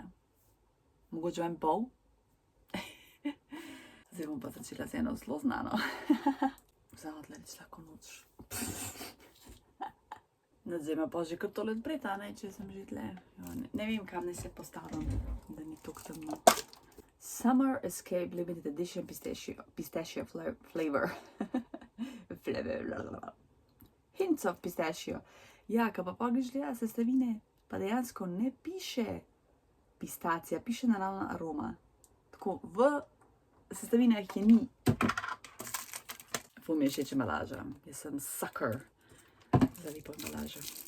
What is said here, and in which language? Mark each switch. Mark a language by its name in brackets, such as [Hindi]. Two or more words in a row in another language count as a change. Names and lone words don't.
[Slovenian] Mogoče 1,5. Zdaj bom pa začela z eno zelo znano. Zdaj reči lahko noč. Zdaj me pa že kar tole odpreta, ne, če sem že tle. Ne vem, kam ne se postavim, da ni toliko temno. Summer Escape Limited Edition Pistachio Flavor. [English] Hints of pistachio. [Slovenian] Ja, ka pa greš gleda sestavine, pa dejansko ne piše pistacija, piše naravna aroma. Tako v sestavinah je ni. Ful mi je všeč embalaža. Jaz sem sucker za lepo embalažo.